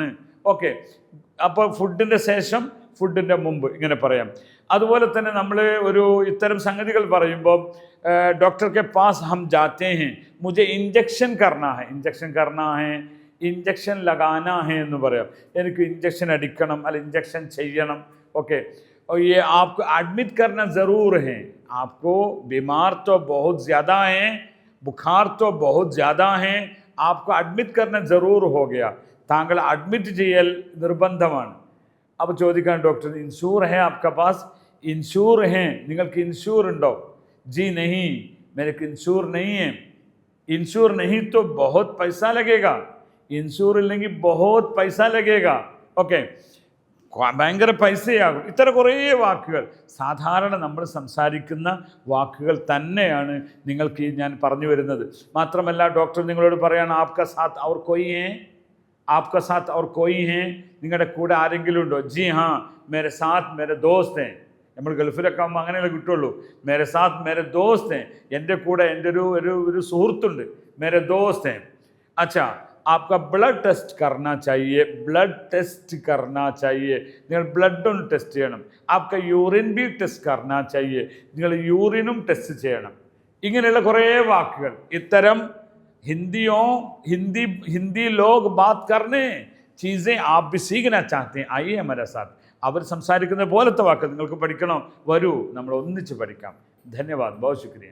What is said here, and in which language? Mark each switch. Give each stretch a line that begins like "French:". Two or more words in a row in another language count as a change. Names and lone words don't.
Malayalam: ഓക്കെ, അപ്പോൾ ഫുഡിൻ്റെ ശേഷം, ഫുഡിൻ്റെ മുമ്പ്, ഇങ്ങനെ പറയാം. അതുപോലെ തന്നെ നമ്മൾ ഒരു ഇത്തരം സംഗതികൾ പറയുമ്പോൾ
Hindi: डॉक्टर के पास हम जाते है, मुझे इंजेक्शन करना है, इंजेक्शन लगाना है
Malayalam: എന്ന് പറയാം. എനിക്ക് ഇഞ്ചക്ഷൻ അടിക്കണം, അല്ല ഇഞ്ചക്ഷൻ ചെയ്യണം. ഓക്കെ,
Hindi: और ये आपको एडमिट करना ज़रूर है, आपको बीमार तो बहुत ज़्यादा हैं, बुखार तो बहुत ज़्यादा हैं, आपको एडमिट करना ज़रूर हो गया,
Malayalam: താങ്കൾ അഡ്മിറ്റ് ചെയ്യൽ നിർബന്ധമാണ്. അപ്പോൾ ചോദിക്കാൻ,
Hindi: डॉक्टर इंश्योर है आपका पास? इंश्योर है,
Malayalam: നിങ്ങൾക്ക് ഇൻഷൂർ ഉണ്ടോ?
Hindi: जी नहीं, मेरे को इंश्योर नहीं है. इंश्योर नहीं तो बहुत पैसा लगेगा,
Malayalam: ഇൻഷൂർ ഇല്ലെങ്കിൽ
Hindi: बहुत पैसा लगेगा.
Malayalam: ഓക്കെ, ഭയങ്കര പൈസയാകും. ഇത്തരം കുറേ വാക്കുകൾ സാധാരണ നമ്മൾ സംസാരിക്കുന്ന വാക്കുകൾ തന്നെയാണ് നിങ്ങൾക്ക് ഞാൻ പറഞ്ഞു വരുന്നത്. മാത്രമല്ല, ഡോക്ടർ നിങ്ങളോട് പറയാണ്,
Hindi: आपका साथ और कोई है,
Malayalam: നിങ്ങളുടെ കൂടെ ആരെങ്കിലും ഉണ്ടോ?
Hindi: जी हाँ मेरे साथ मेरे दोस्त है.
Malayalam: നമ്മൾ ഗൾഫിലൊക്കെ ആകുമ്പോൾ അങ്ങനെയല്ലേ കിട്ടുള്ളൂ.
Hindi: मेरे साथ मेरे दोस्त है,
Malayalam: എൻ്റെ കൂടെ എൻ്റെ ഒരു സുഹൃത്തുണ്ട്,
Hindi: मेरे दोस्त है.
Malayalam: അച്ഛാ,
Hindi: आपका ब्लड टेस्ट करना चाहिए,
Malayalam: നിങ്ങൾ ബ്ലഡ് ഒന്ന് ടെസ്റ്റ് ചെയ്യണം.
Hindi: आपका यूरिन भी टेस्ट करना चाहिए,
Malayalam: നിങ്ങൾ യൂറിനും ടെസ്റ്റ് ചെയ്യണം. ഇങ്ങനെയുള്ള കുറേ വാക്കുകൾ.
Hindi: ഇത്തരം हिंदी लोग बात करने चीज़ें आप भी सीखना चाहते हैं, आइए हमारे साथ.
Malayalam: അവർ സംസാരിക്കുന്ന പോലത്തെ വാക്കുകൾ നിങ്ങൾക്ക് പഠിക്കണോ? വരൂ, നമ്മൾ ഒന്നിച്ച് പഠിക്കാം. ധന്യവാദ്,
Hindi: बहुत शुक्रिया.